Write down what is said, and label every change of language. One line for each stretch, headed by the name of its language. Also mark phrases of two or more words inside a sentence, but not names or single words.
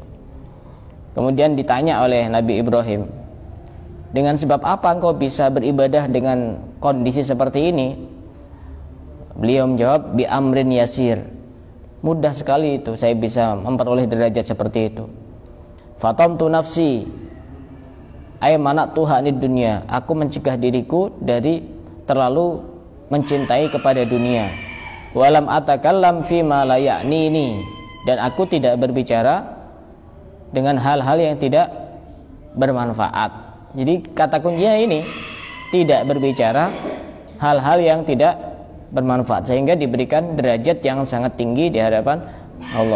Indonesian: Kemudian ditanya oleh Nabi Ibrahim, dengan sebab apa engkau bisa beribadah dengan kondisi seperti ini? Beliau menjawab,
Arabic: بأمر يسير,
Indonesian: mudah sekali itu saya bisa memperoleh derajat seperti itu.
Arabic: فطمت نفسي أي منعتها عن الدنيا,
Indonesian: aku mencegah diriku dari terlalu mencintai kepada dunia.
Arabic: ولم أتكلم فيما لا يعنيني,
Indonesian: dan aku tidak berbicara dengan hal-hal yang tidak bermanfaat. Jadi kata kuncinya ini, tidak berbicara hal-hal yang tidak bermanfaat, sehingga diberikan derajat yang sangat tinggi di hadapan Allah.